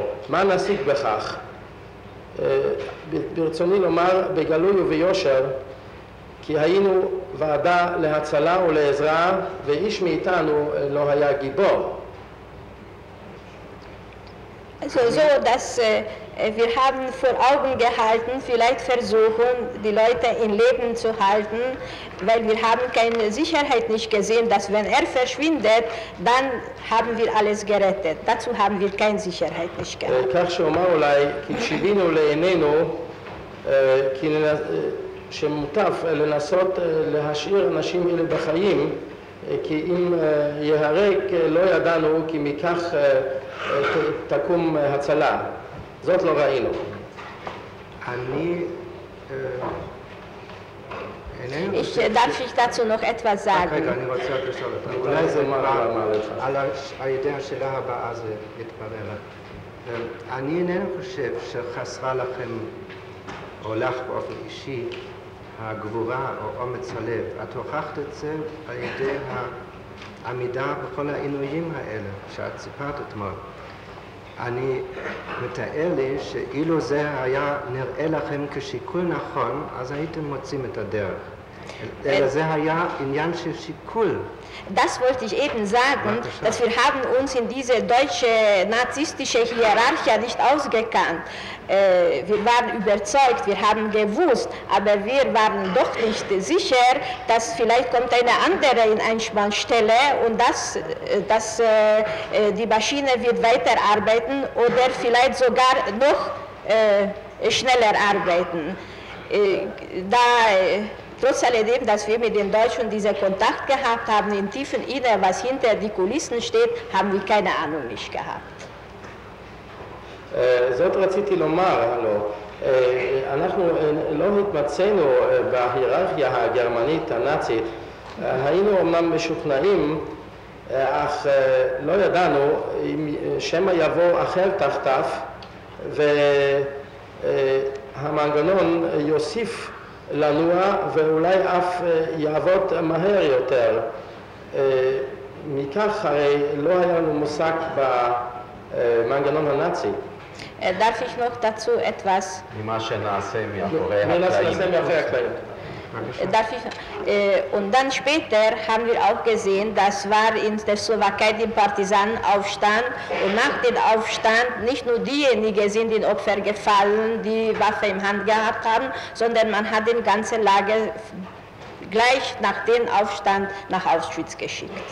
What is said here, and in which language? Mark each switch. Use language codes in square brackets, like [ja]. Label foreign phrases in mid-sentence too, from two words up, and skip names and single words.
[he] מה נשיג בכך? ברצוני לומר בגלוי וביושר, כי היינו ועדה להצלה ולעזרה, ואיש מאיתנו לא היה גיבור. [de] Also so, dass wir haben vor Augen gehalten, vielleicht versuchen, die Leute in Leben zu halten, weil wir haben keine Sicherheit nicht gesehen, dass wenn verschwindet, dann haben wir alles gerettet. Dazu haben wir keine Sicherheit nicht gehabt. [he] כך שאומר אולי, כי כשיבינו לעינינו, שמוטב לנסות להשאיר אנשים אלה בחיים, כי אם יהרג לא ידענו, כי מכך תקום הצלה. זאת לא ראינו. אני [de] Darf ich dazu noch etwas sagen? [he] רגע, אני רוצה רק לשאול אותך. אולי זה על ידי השאלה הבאה זה יתברר. אני אינני חושב שחסרה לכם, או לך באופן אישי, הגבורה או אומץ הלב. את הוכחת את זה על ידי העמידה בכל העינויים האלה שאת סיפרת אתמול. אני מתאר לי שאילו זה היה נראה לכם כשיקול נכון, אז הייתם מוצאים את הדרך. אלא זה היה עניין של שיקול. [de] Das wollte ich eben sagen, dass wir haben uns in diese deutsche nazistische Hierarchie nicht ausgekannt. Wir waren überzeugt, wir haben gewusst, aber wir waren doch nicht sicher, dass vielleicht kommt eine andere Einspannsstelle und dass die Maschine wird weiterarbeiten oder vielleicht sogar noch schneller arbeiten. Trotz alledem, dass wir mit den Deutschen diesen Kontakt gehabt haben, im tiefen Inneren, was hinter die Kulissen steht, haben wir keine Ahnung nicht gehabt. [he] זאת רציתי לומר, אנחנו לא התמצאנו בהיררכיה הגרמנית הנאצית, היינו אמנם משוכנעים, אך לא ידענו שמא יבוא אחר תחתיו והמנגנון יוסיף לנוע ואולי אף יעבוד מהר יותר. מכך הרי לא היה לנו מושג במנגנון הנאצי. [de] Darf ich noch dazu etwas? [he] ממה שנעשה מאחורי הקלעים. [de] Und dann später haben wir auch gesehen, das war in der Slowakei der Partisanenaufstand und nach dem Aufstand nicht nur diejenigen sind in Opfer gefallen, die Waffe in Hand gehabt haben, sondern man hat den ganzen Lager gleich nach dem Aufstand nach Auschwitz geschickt.